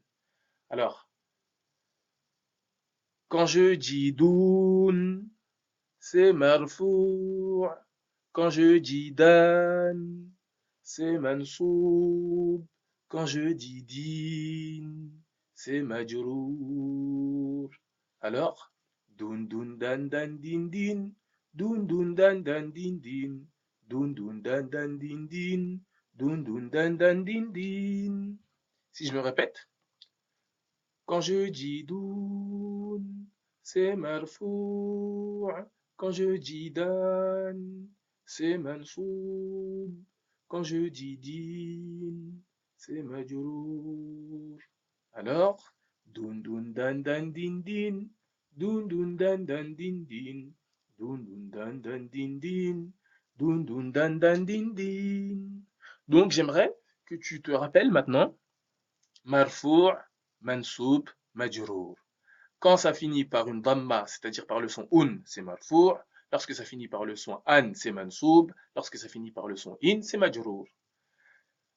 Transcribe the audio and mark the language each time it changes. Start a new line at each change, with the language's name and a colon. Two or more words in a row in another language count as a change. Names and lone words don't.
French: Alors, quand je dis doun, c'est marfou'. Quand je dis dan, c'est mansoub. Quand je dis din, c'est majrour. Alors, doun doun dan dan din din, doun doun dan dan din din, doun doun dan dan din din, doun doun dan dan din din. Si je me répète, quand je dis doun, c'est marfou'. Quand je dis dan, c'est mansoub. Quand je dis din, c'est majrour. Alors, doun doun dan dan din din, doun doun dan dan din din, doun doun dan dan din din, doun doun dan dan din din. Donc j'aimerais que tu te rappelles maintenant
Arabic: مرفوع، منصوب، مجرور.
French: Quand ça finit par une dhamma, c'est-à-dire par le son un, c'est marfou'. Lorsque ça finit par le son an, c'est mansoub. Lorsque ça finit par le son in, c'est majrour.